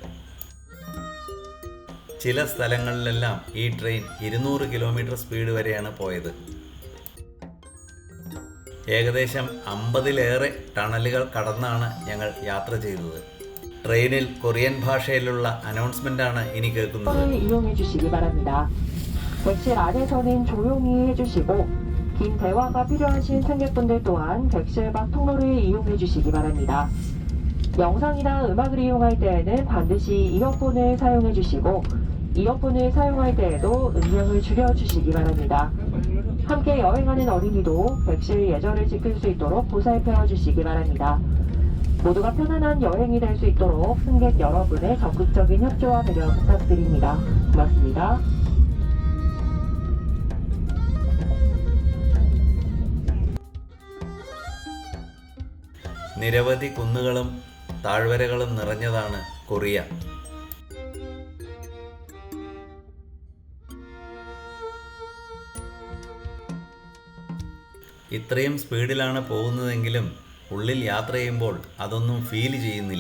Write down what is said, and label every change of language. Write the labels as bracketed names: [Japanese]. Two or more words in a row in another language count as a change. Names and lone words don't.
[Malayalam] ചില സ്ഥലങ്ങളിലെല്ലാം ഈ ട്രെയിൻ 200 കിലോമീറ്റർ സ്പീഡ് വരെയാണ് പോയത്. ഏകദേശം 50-ലേറെ ടണലുകൾ കടന്നാണ് ഞങ്ങൾ യാത്ര ചെയ്തത്. ട്രെയിനിൽ കൊറിയൻ ഭാഷയിലുള്ള അനൗൺസ്മെൻ്റാണ് ഇനി കേൾക്കുന്നത്. [Korean] 긴 대화가 필요하신 승객분들 또한 객실 밖 통로를 이용해 주시기 바랍니다. 영상이나 음악을 이용할 때에는 반드시 이어폰을 사용해 주시고 이어폰을 사용할 때에도 음량을 줄여 주시기 바랍니다. 함께 여행하는 어린이도 객실 예절을 지킬 수 있도록 보살펴 주시기 바랍니다. 모두가 편안한 여행이 될 수 있도록 승객 여러분의 적극적인 협조와 배려 부탁드립니다. 고맙습니다. [Malayalam] നിരവധി കുന്നുകളും താഴ്വരകളും നിറഞ്ഞതാണ് കൊറിയ. ഇത്രയും സ്പീഡിലാണ് പോകുന്നതെങ്കിലും ഉള്ളിൽ യാത്ര ചെയ്യുമ്പോൾ അതൊന്നും ഫീൽ ചെയ്യുന്നില്ല.